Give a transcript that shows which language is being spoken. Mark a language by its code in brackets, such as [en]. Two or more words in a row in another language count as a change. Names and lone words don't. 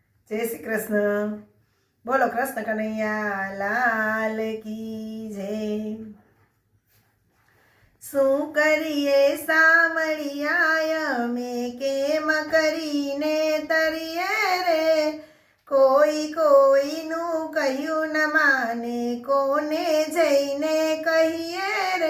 [hi] जय श्री कृष्ण। बोलो कृष्ण कन्हैया लाल की जय। [gu] શું કરીએ સામળિયા અમે કેમ કરીને તરીએ રે, કોઈ કોઈનું કહ્યું ન માને કોને જઈને કહીએ રે।